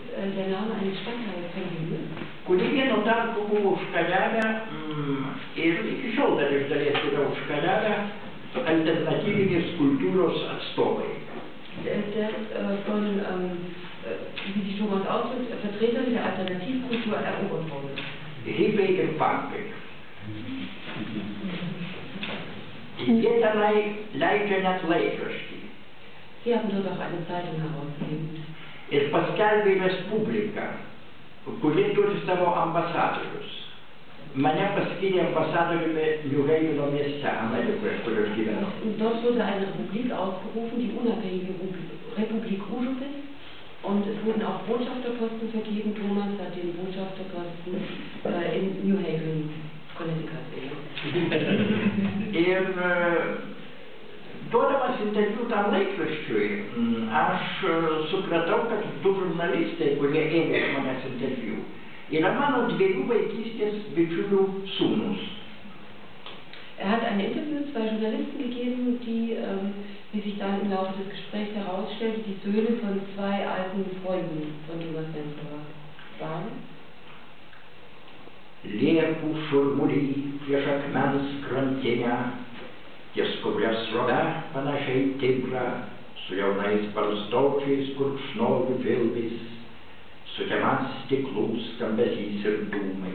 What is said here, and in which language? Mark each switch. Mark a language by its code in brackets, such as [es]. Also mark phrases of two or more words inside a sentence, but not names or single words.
[de] der Name eines Stadtteils verliehen? [lt] Kuri vienu tarpu buvo užkariavę ir iki šiol dar iš dalies yra užkariavę alternatyvinės kultūros atstovai. [de] Der ist von, wie sich Thomas ausdrückt, Vertretern der Alternativkultur erobert worden. [lt] Hipiai ir punkai. Jie tenai leidžia net laikraštį. [de] Sie haben dort auch eine Zeitung herausgegeben. [lt] Ir paskelbė Respubliką, kuri turi savo ambasadorius. Mane paskyrė ambasadoriumi New Haveno mieste, Amerikoje, kur aš gyvenau. [de] Dort wurde eine Republik ausgerufen, die unabhängige Republik Ujupis. Und es wurden auch Botschafterposten vergeben. Thomas hat den Botschafterposten in New Haven, Connecticut. [lt] Ir duodamas interviu tam laikraščiui, aš supratau, kad du žurnalistai, kurie ėmė iš manęs interviu, yra mano dviejų vaikystės bičiulių sūnus. [de] Hat ein Interview zwei Journalisten gegeben, die, wie sich dann im Laufe des Gesprächs herausstellte, die Söhne von zwei alten Freunden von Thomas Sensor waren. [lt] Liepų šurmulį prieš akmens krantinę, ties kuria srove panašiai tigrą, su jaunais barzdočiais gurkšnoju vilvis, sutemas stiklų skambesys ir dūmai.